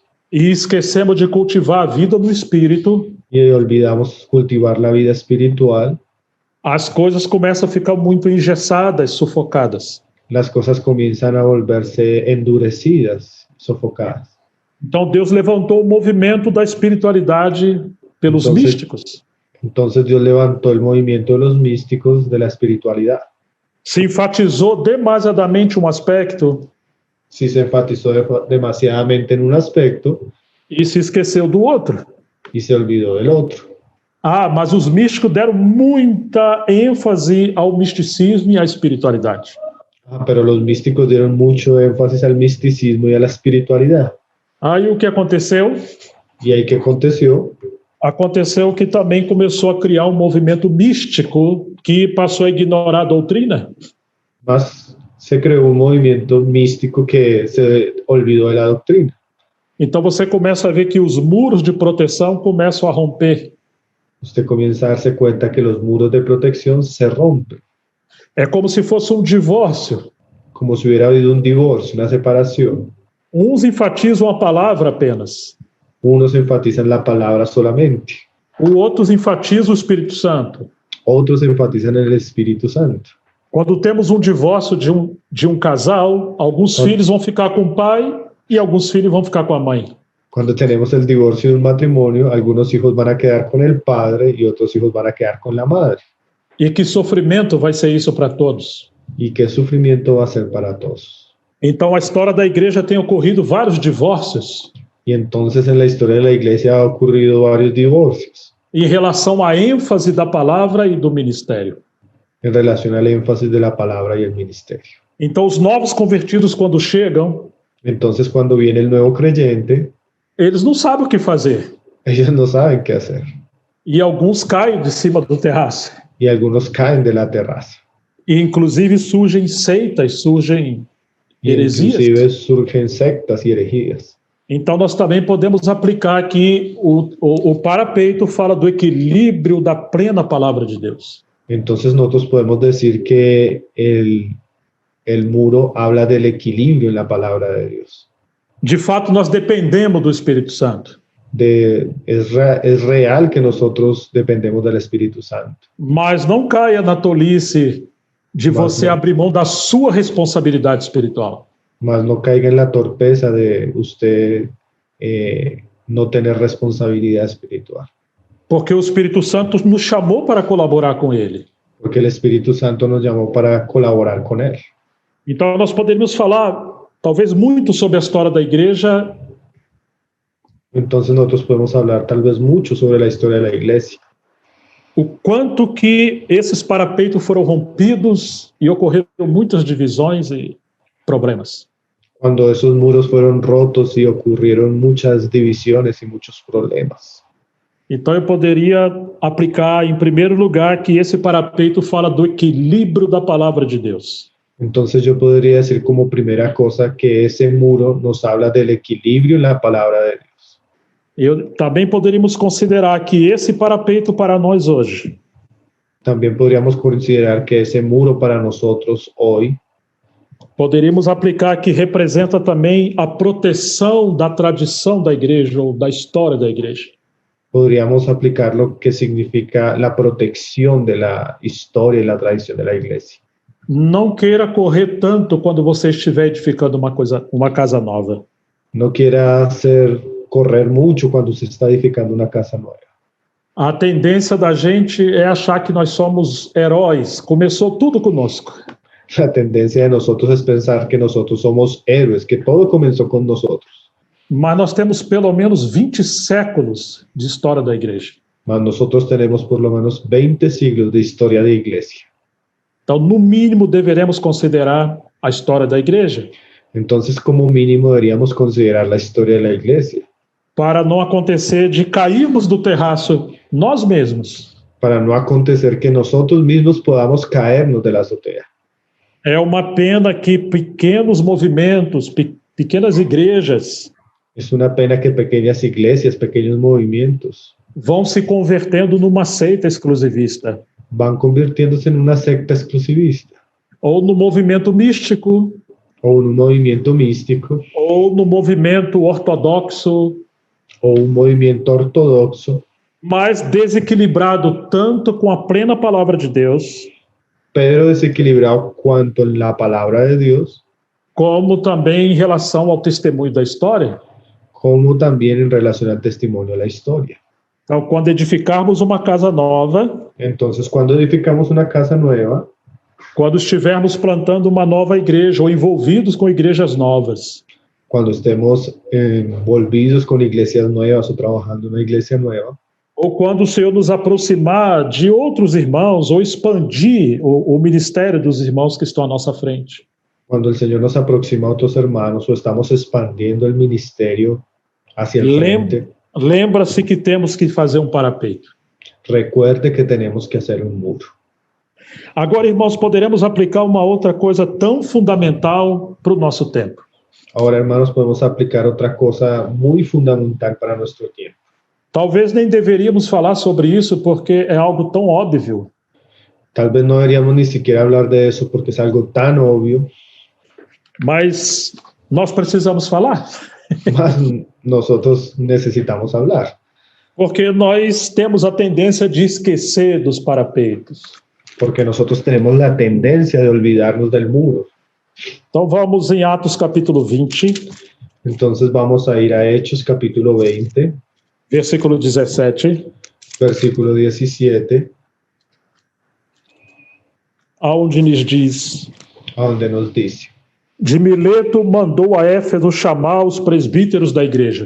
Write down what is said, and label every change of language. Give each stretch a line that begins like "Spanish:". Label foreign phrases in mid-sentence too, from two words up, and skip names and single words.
Portuguese: e esquecemos de cultivar a vida no espírito,
Spanish: y olvidamos cultivar la vida espiritual,
Portuguese: as coisas começam a ficar muito engessadas, sufocadas.
Spanish: las cosas comienzan a volverse endurecidas, sofocadas.
Portuguese: Então Deus levantou o movimento da espiritualidade pelos Então, místicos.
Spanish: Entonces Dios levantó el movimiento de los místicos de la espiritualidad.
Portuguese: Se enfatizou demasiadamente um aspecto
Spanish: Si se enfatizó demasiadamente en un aspecto
Portuguese: e se esqueceu do outro.
Spanish: y se olvidó del otro.
Portuguese: Ah, mas os místicos deram muita ênfase ao misticismo e à espiritualidade.
Spanish: Pero los místicos dieron mucho énfasis al misticismo y a la espiritualidad.
Portuguese: Aí o que aconteceu?
Spanish: ¿Y ahí qué aconteció?
Portuguese: Aconteceu que também começou a criar um movimento místico que passou a ignorar a doutrina.
Spanish: Más se creó un movimiento místico que se olvidó de la doctrina.
Portuguese: Então você começa a ver que os muros de proteção começam a romper.
Spanish: Usted comienza a darse cuenta que los muros de protección se rompen,
Portuguese: É como se fosse um divórcio.
Spanish: como si hubiera habido un divorcio, una separación.
Portuguese: Uns enfatizam a palavra apenas,
Spanish: Unos enfatizan la palabra solamente,
Portuguese: outros enfatizam o Espírito Santo.
Spanish: otros enfatizan el Espíritu Santo.
Portuguese: Quando temos um divórcio de um casal, alguns filhos vão ficar com o pai e alguns filhos vão ficar com a mãe.
Spanish: Cuando tenemos el divorcio de un matrimonio, algunos hijos van a quedar con el padre y otros hijos van a quedar con la madre.
Portuguese: E que sofrimento vai ser isso para todos.
Spanish: ¿Y qué sufrimiento va a ser para todos?
Portuguese: Então a história da igreja tem ocorrido vários divórcios
Spanish: Y entonces en la historia de la iglesia ha ocurrido varios divorcios
Portuguese: em relação à ênfase da palavra e do ministério.
Spanish: en relación al énfasis de la palabra y el ministerio.
Portuguese: Então os novos convertidos, quando chegam,
Spanish: Entonces cuando viene el nuevo creyente,
Portuguese: eles não sabem o que fazer.
Spanish: ellos no saben qué hacer
Portuguese: E alguns caem de cima do terraço.
Spanish: y algunos caen de la terraza.
Portuguese: E inclusive surgem seitas, surgem
Spanish: Y
Portuguese: heresias.
Spanish: inclusive surgen sectas y herejías.
Portuguese: Então nós também podemos aplicar aqui o parapeito fala do equilíbrio da plena palavra de Deus.
Spanish: Entonces nosotros podemos decir que el muro habla del equilibrio en la palabra de Dios.
Portuguese: De fato, nós dependemos do Espírito Santo.
Spanish: Es real que nosotros dependemos del Espíritu Santo.
Portuguese: Mas não caia na tolice de Mas você não. abrir mão da sua responsabilidade espiritual.
Spanish: Mas no caiga en la torpeza de usted no tener responsabilidad espiritual.
Portuguese: Porque o Espírito Santo nos chamou para colaborar com ele.
Spanish: Porque el Espíritu Santo nos llamó para colaborar con Él.
Portuguese: Então nós poderíamos falar, talvez, muito sobre a história da igreja,
Spanish: Entonces nosotros podemos hablar tal vez mucho sobre la historia de la iglesia.
Portuguese: o quanto que esses parapeitos foram rompidos e ocorreram muitas divisões e problemas.
Spanish: Cuando esos muros fueron rotos y ocurrieron muchas divisiones y muchos problemas.
Portuguese: Então eu poderia aplicar, em primeiro lugar, que esse parapeito fala do equilíbrio da palavra de Deus.
Spanish: Entonces yo podría decir como primera cosa que ese muro nos habla del equilibrio en la palabra de Dios.
Portuguese: Também poderíamos considerar que esse parapeito para nós hoje
Spanish: También podríamos considerar que ese muro para nosotros hoy
Portuguese: poderíamos aplicar que representa também a proteção da tradição da igreja ou da história da igreja.
Spanish: podríamos aplicar lo que significa la protección de la historia y la tradición de la iglesia.
Portuguese: Não queira correr tanto quando você estiver edificando uma casa nova.
Spanish: No quiera correr mucho cuando se está edificando una casa nueva.
Portuguese: A tendência da gente é achar que nós somos heróis. Começou tudo conosco.
Spanish: La tendencia de nosotros es pensar que nosotros somos héroes, que todo comenzó con nosotros.
Portuguese: Mas nós temos pelo menos 20 séculos de história da igreja.
Spanish: Mas nosotros tenemos por lo menos 20 siglos de historia de iglesia.
Portuguese: Então, no mínimo, deveremos considerar a história da igreja.
Spanish: Entonces, como mínimo, deberíamos considerar la historia de la iglesia.
Portuguese: Para não acontecer de cairmos do terraço nós mesmos.
Spanish: Para no acontecer que nosotros mismos podamos caernos de la azotea.
Portuguese: É uma pena que pequenos movimentos, pequenas igrejas
Spanish: Es una pena que pequeñas iglesias, pequeños movimientos
Portuguese: vão se convertendo numa seita exclusivista,
Spanish: van convirtiéndose en una secta exclusivista
Portuguese: ou no movimento místico,
Spanish: o en un movimiento místico
Portuguese: ou no movimento ortodoxo,
Spanish: o un movimiento ortodoxo,
Portuguese: mas desequilibrado tanto com a plena palavra de Deus,
Spanish: pero desequilibrado cuanto en la palabra de Dios,
Portuguese: como também em relação ao testemunho da história.
Spanish: como también en relación al testimonio de la historia.
Portuguese: Então, quando edificarmos uma casa nova,
Spanish: Entonces, cuando edificamos una casa nueva,
Portuguese: quando estivermos plantando uma nova igreja ou envolvidos com igrejas novas,
Spanish: cuando estemos envolvidos con iglesias nuevas o trabajando en una iglesia nueva,
Portuguese: ou quando o Senhor nos aproximar de outros irmãos ou expandir o ministério dos irmãos que estão à nossa frente.
Spanish: cuando el Señor nos aproxima a otros hermanos o estamos expandiendo el ministerio hacia el frente,
Portuguese: Lembra-se que temos que fazer parapeito.
Spanish: recuerde que tenemos que hacer un muro.
Portuguese: Agora, irmãos, poderemos aplicar uma outra coisa tão fundamental para o nosso tempo.
Spanish: Ahora, hermanos, podemos aplicar otra cosa muy fundamental para nuestro tiempo.
Portuguese: Talvez nem deveríamos falar sobre isso porque é algo tão óbvio,
Spanish: Tal vez no deberíamos ni siquiera hablar de eso porque es algo tan obvio,
Portuguese: mas nós precisamos falar,
Spanish: mas nosotros necesitamos hablar,
Portuguese: porque nós temos a tendência de esquecer dos parapeitos.
Spanish: porque nosotros tenemos la tendencia de olvidarnos del muro.
Portuguese: Então vamos em Atos capítulo 20,
Spanish: Entonces vamos a ir a Hechos capítulo 20,
Portuguese: versículo 17,
Spanish: versículo 17,
Portuguese: aonde nos diz:
Spanish: donde nos dice:
Portuguese: de Mileto mandou a Éfeso chamar os presbíteros da igreja.